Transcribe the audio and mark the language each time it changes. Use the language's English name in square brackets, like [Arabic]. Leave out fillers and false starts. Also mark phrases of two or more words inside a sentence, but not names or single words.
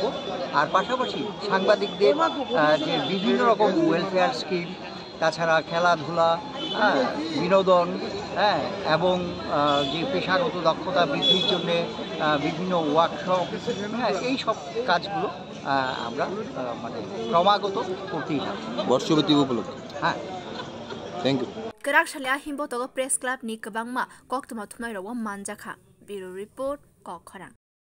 [Bangla] আর পাশাপাশি সাংবাদিকদের যে বিভিন্ন রকম [English] welfare scheme, [Bangla] তাছাড়া খেলাধুলা, বিনোদন, এবং যে পেশাগত দক্ষতা বৃদ্ধির জন্য বিভিন্ন ওয়ার্কশপ, এই সব কাজগুলো আমরা মানে ক্রমাগত করতেই থাকি বর্ষপতি উপলক্ষে। [English] thank you. [Kok Borok] Kwrak sale himbotok Press Club ni kwbangma koktoma thumnai rok manjakha. [English] Bureau Report Kwrak।